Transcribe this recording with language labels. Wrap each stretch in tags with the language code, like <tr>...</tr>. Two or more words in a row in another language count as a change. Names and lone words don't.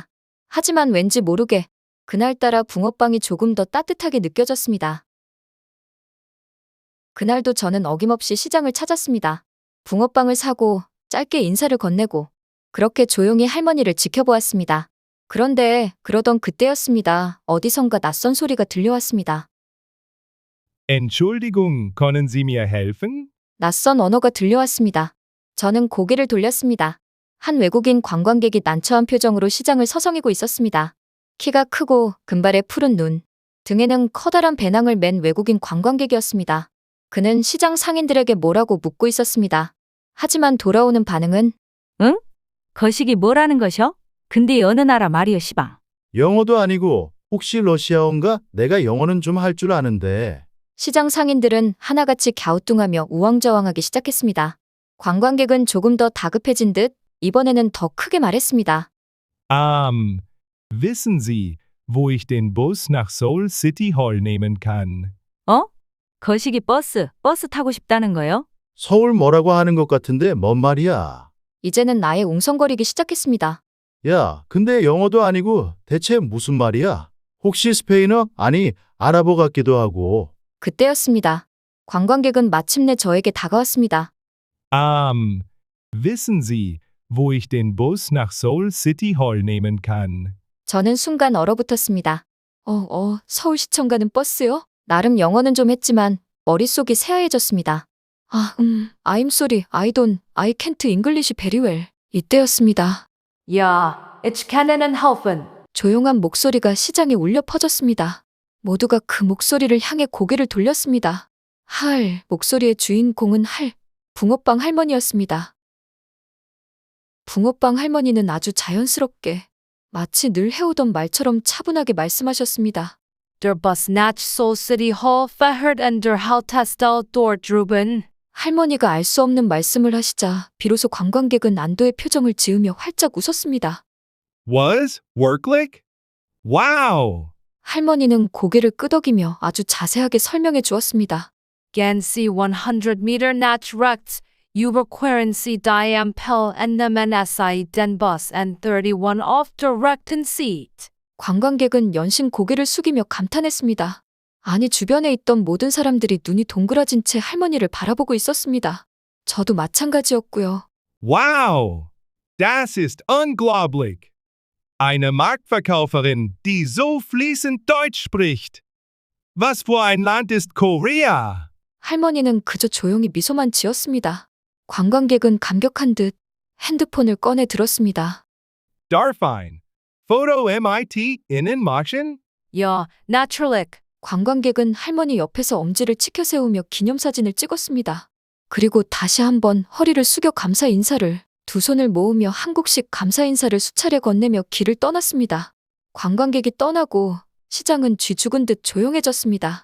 <ko>하지만 왠지 모르게 그날따라 붕어빵이 조금 더 따뜻하게 느껴졌습니다. 그날도 저는 어김없이 시장을 찾았습니다. 붕어빵을 사고 짧게 인사를 건네고 그렇게 조용히 할머니를 지켜보았습니다. 그런데 그러던 그때였습니다. 어디선가 낯선 소리가 들려왔습니다.</ko> <de>Entschuldigung, können Sie mir helfen?</de> <ko>낯선 언어가 들려왔습니다. 저는 고개를 돌렸습니다. 한 외국인 관광객이 난처한 표정으로 시장을 서성이고 있었습니다. 키가 크고 금발의 푸른 눈, 등에는 커다란 배낭을 맨 외국인 관광객이었습니다. 그는 시장 상인들에게 뭐라고 묻고 있었습니다. 하지만 돌아오는 반응은 응? 거시기 뭐라는 것이여? 근데 어느 나라 말이여 시방. 영어도 아니고 혹시 러시아어인가? 내가 영어는 좀 할 줄 아는데. 시장 상인들은 하나같이 갸우뚱하며 우왕좌왕하기 시작했습니다. 관광객은 조금 더 다급해진 듯 이번에는 더 크게 말했습니다.</ko> <de>Wissen Sie, wo ich den Bus nach Seoul City Hall nehmen kann?</de> <ko>어? 거시기 버스 타고 싶다는 거요? 서울 뭐라고 하는 것 같은데 뭔 말이야? 이제는 나의 웅성거리기 시작했습니다. 야, 근데 영어도 아니고 대체 무슨 말이야? 혹시 스페인어? 아니, 아랍어 같기도 하고. 그때였습니다. 관광객은 마침내 저에게 다가왔습니다.</ko> <de>Wissen Sie, wo ich den Bus nach Seoul City Hall nehmen kann?</de> <ko>저는 순간 얼어붙었습니다. 서울시청 가는 버스요? 나름 영어는 좀 했지만 머릿속이 새하얘졌습니다.</ko> <en>I'm sorry, I can't English very well.</en> <ko>이때였습니다. 야,</ko> <de>ich kann Ihnen helfen.</de> <ko>조용한 목소리가 시장에 울려 퍼졌습니다. 모두가 그 목소리를 향해 고개를 돌렸습니다. 목소리의 주인공은 붕어빵 할머니였습니다. 붕어빵 할머니는 아주 자연스럽게 마치 늘 해오던 말처럼 차분하게 말씀하셨습니다.</ko> <de>Der Bus nach Seoul City Hall fährt an der Haltestelle dort drüben.</de> <ko>할머니가 알 수 없는 말씀을 하시자 비로소 관광객은 안도의 표정을 지으며 활짝 웃었습니다.</ko> <de>Was? Wirklich? Wow!</de> <ko>할머니는 고개를 끄덕이며 아주 자세하게 설명해 주었습니다.</ko> <de>Gehen Sie 100 Meter nach rechts, überqueren Sie die Ampel und nehmen Sie den Bus and 31 auf der rechten Seite.</de> <ko>관광객은 연신 고개를 숙이며 감탄했습니다. 아니, 주변에 있던 모든 사람들이 눈이 동그라진 채 할머니를 바라보고 있었습니다. 저도 마찬가지였고요.</ko> <de>Wow! Das ist unglaublich! Eine Marktverkäuferin, die so fließend Deutsch spricht. Was für ein Land ist Korea?</de> <ko>할머니는 그저 조용히 미소만 지었습니다. 관광객은 감격한 듯 핸드폰을 꺼내 들었습니다.</ko> <de>Darfine. Photo MIT in Martian? Ja, natürlich.</de> <ko>관광객은 할머니 옆에서 엄지를 치켜 세우며 기념사진을 찍었습니다. 그리고 다시 한번 허리를 숙여 감사 인사를, 두 손을 모으며 한국식 감사 인사를 수차례 건네며 길을 떠났습니다. 관광객이 떠나고 시장은 쥐 죽은 듯 조용해졌습니다.</ko>